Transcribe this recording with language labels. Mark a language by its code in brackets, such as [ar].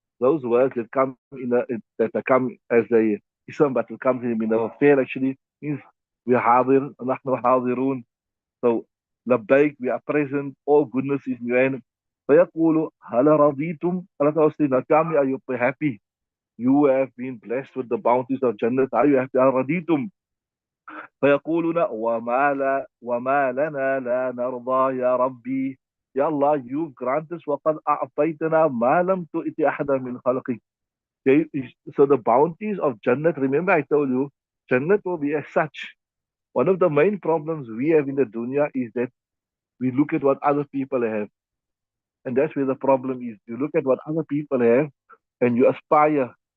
[en] Those words that come that come as a ism, but it comes in a fair actually means we are hadir, [ar] نحن حاضرون. [en] So لبيك, we are present, all goodness is in your hand. [ar] فيقول هل رضيتم? [en] Allah Ta'ala says, now tell me, are you happy? You have been blessed with the bounties of Jannah. Are you happy? [ar] هل رضيتم? فيقولون وما لنا لا نرضى يا ربي. Ya Allah, [en] you've granted us [ar] وقد أعطيتنا ما لم تؤت أحدا من خلقك. [en] So the bounties of Jannah, remember I told you, Jannah will be as such. One of the main problems we have in the dunya is that we look at what other people have. And that's where the problem is. You look at what other people have and you aspire.